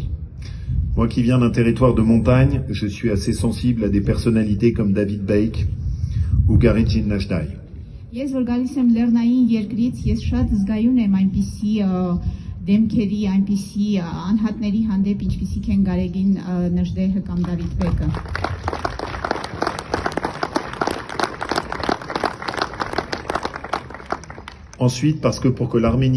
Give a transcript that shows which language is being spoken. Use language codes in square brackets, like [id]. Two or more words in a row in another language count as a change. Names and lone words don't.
[fr] Moi qui viens d'un territoire de montagne, je suis assez sensible à des personnalités comme David Beik ou Garidjin Najdai. [hy] Ես որ գալիս եմ Լեռնային երկրից, ես շատ զգայուն եմ այնպիսի դեմքերի, այնպիսի անհատների հանդեպ, ինչպիսիք են Գարեգին Նժդեհը կամ Դավիթ Բեկը։ [fr] Ensuite, parce que pour que l'Arménie